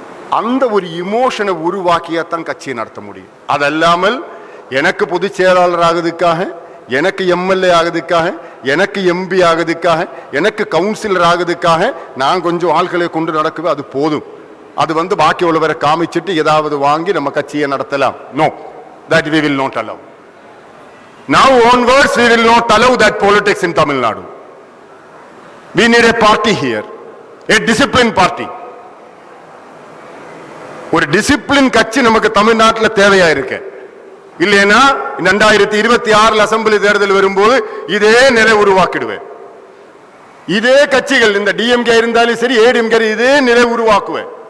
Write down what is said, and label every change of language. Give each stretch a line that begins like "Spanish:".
Tamil: அந்த ஒரு இமோஷனை உருவாக்கியாத்தான் கட்சியை நடத்த முடியும். அதல்லாமல் எனக்கு பொதுச் செயலாளர் ஆகுதுக்காக, எனக்கு எம்எல்ஏ ஆகுதுக்காக, எனக்கு எம்பி ஆகுதுக்காக, எனக்கு கவுன்சிலர் ஆகுதுக்காக நான் கொஞ்சம் ஆட்களை கொண்டு நடக்குவே அது போதும். அது பாக்கி உள்ளவரை காமிச்சிட்டு ஏதாவது வாங்கி நம்ம கட்சியை நடத்தலாம். No,
English: that we will not allow. Now onwards we will not allow that politics in Tamil Nadu. We need a party here, a disciplined party.
Tamil: ஒரு டிசிப்ளின் கட்சி நமக்கு தமிழ்நாட்டில் தேவையா இருக்கு. இல்லைன்னா 2026 அசம்பிளி தேர்தல் வரும்போது இதே நிலை உருவாக்கிடுவேன். இதே கட்சிகள் இந்த டிஎம்கே இருந்தாலும் சரி, ஏடிஎம்கே இதே நிலை உருவாக்குவேன்.